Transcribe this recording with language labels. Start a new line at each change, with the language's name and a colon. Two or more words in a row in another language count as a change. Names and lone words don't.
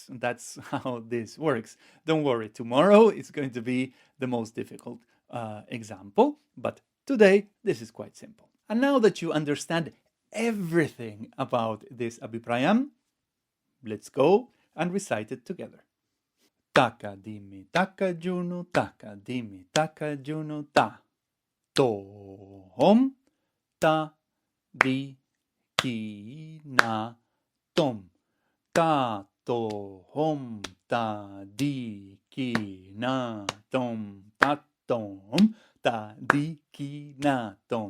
English: That's how this works. Don't worry, tomorrow is going to be the most difficult example, but today this is quite simple. And now that you understand everything about this Abhiprayam, let's go and recite it together. Taka dimi taka junu taka dimi taka junu ta. Thom ta dhi-ki-na-thom. Tha-thom ta dhi-ki-na-thom. Tha-thom ta dhi-ki-na-thom.